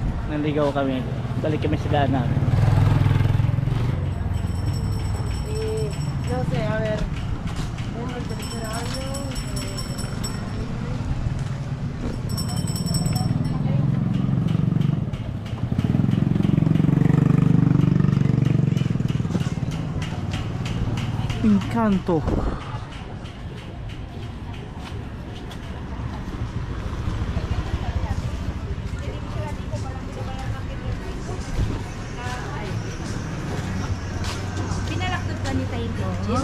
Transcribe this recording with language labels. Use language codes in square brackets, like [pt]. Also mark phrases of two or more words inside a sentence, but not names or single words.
[tl] Naligaw kami. Balik kami sa daan namin. [es] No sé, a ver. Vamos al tercer año. Encanto. [tl] Pinalaktot ba ni Tayo Jin?